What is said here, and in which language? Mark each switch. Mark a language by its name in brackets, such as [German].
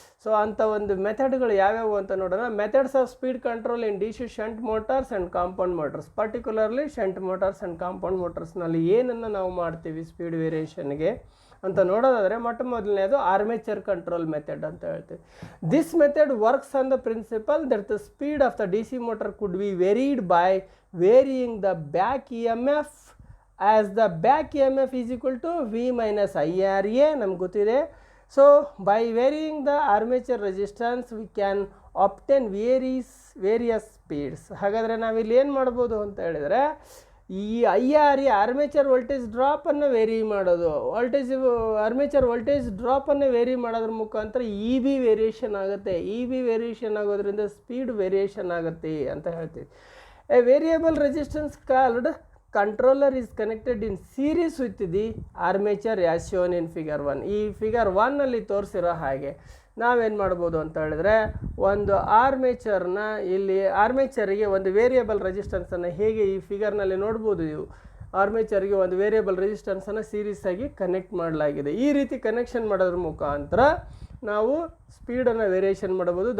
[Kannada] So ಅಂಥ ಒಂದು ಮೆಥಡ್ಗಳು ಯಾವ್ಯಾವು ಅಂತ ನೋಡೋಣ. [English] methods of speed control in D C shunt motors and compound motors, [Kannada] particularly shunt motors and compound ಮೋಟರ್ಸ್ನಲ್ಲಿ ಏನನ್ನು ನಾವು ಮಾಡ್ತೀವಿ ಸ್ಪೀಡ್ ವೇರಿಯೇಷನ್ಗೆ ಅಂತ ನೋಡೋದಾದರೆ, ಮೊಟ್ಟ ಮೊದಲನೇದು ಆರ್ಮೇಚರ್ ಕಂಟ್ರೋಲ್ ಮೆಥಡ್ ಅಂತ ಹೇಳ್ತೀವಿ. [English] this method works on the principle that the speed of the D C motor could be varied by varying the back E M F as the back EMF is equal to V minus IRA [Kannada] ನಮ್ಗೆ ಗೊತ್ತಿದೆ. [English] So by varying the armature resistance we can obtain various speeds. [Kannada] ಹಾಗಾದರೆ ನಾವಿಲ್ಲಿ ಏನು ಮಾಡ್ಬೋದು ಅಂತ ಹೇಳಿದರೆ, ಈ IRA armature voltage ಡ್ರಾಪನ್ನು very ಮಾಡೋದು, ಆರ್ಮೇಚರ್ ವೋಲ್ಟೇಜ್ ಡ್ರಾಪನ್ನು ವೇರಿ ಮಾಡೋದ್ರ ಮುಖಾಂತರ ಇ ಬಿ ವೇರಿಯೇಷನ್ ಆಗುತ್ತೆ. ಇ ಬಿ ವೇರಿಯೇಷನ್ ಆಗೋದ್ರಿಂದ ಸ್ಪೀಡ್ ವೇರಿಯೇಷನ್ ಆಗುತ್ತೆ ಅಂತ ಹೇಳ್ತೀವಿ. [English] A variable resistance called controller is connected in series with the armature as shown in figure 1. [Kannada] ಈ figure 1ನಲ್ಲಿ ತೋರಿಸಿರೋ ಹಾಗೆ ನಾವೇನು ಮಾಡ್ಬೋದು ಅಂತ ಹೇಳಿದ್ರೆ, ಒಂದು ಆರ್ಮೇಚರ್ನ ಇಲ್ಲಿ ಆರ್ಮೇಚರಿಗೆ ಒಂದು ವೇರಿಯಬಲ್ ರೆಸಿಸ್ಟೆನ್ಸನ್ನು ಹೇಗೆ ಈ ಫಿಗರ್ನಲ್ಲಿ ನೋಡ್ಬೋದು, ನೀವು ಆರ್ಮೇಚರ್ಗೆ ಒಂದು ವೇರಿಯಬಲ್ ರೆಸಿಸ್ಟೆನ್ಸನ್ನು ಸೀರೀಸ್ ಆಗಿ ಕನೆಕ್ಟ್ ಮಾಡಲಾಗಿದೆ. ಈ ರೀತಿ ಕನೆಕ್ಷನ್ ಮಾಡೋದ್ರ ಮುಖಾಂತರ ನಾವು ಸ್ಪೀಡನ್ನು ವೇರಿಯೇಷನ್ ಮಾಡ್ಬೋದು.